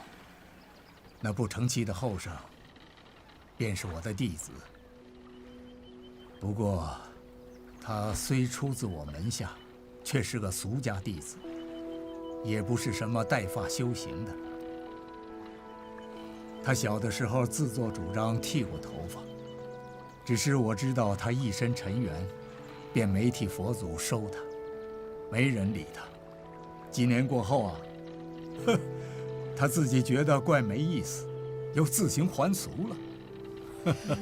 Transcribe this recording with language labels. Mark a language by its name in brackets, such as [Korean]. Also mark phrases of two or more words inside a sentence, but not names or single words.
[Chinese] 那不成器的後生，便是我的弟子。不過，他雖出自我門下，卻是個俗家弟子，也不是什麼帶髮修行的。他小的時候自作主張剃過頭髮，只是我知道他一身塵緣，便沒替佛祖收他，沒人理他。幾年過後啊，他自己覺得怪沒意思，又自行還俗了。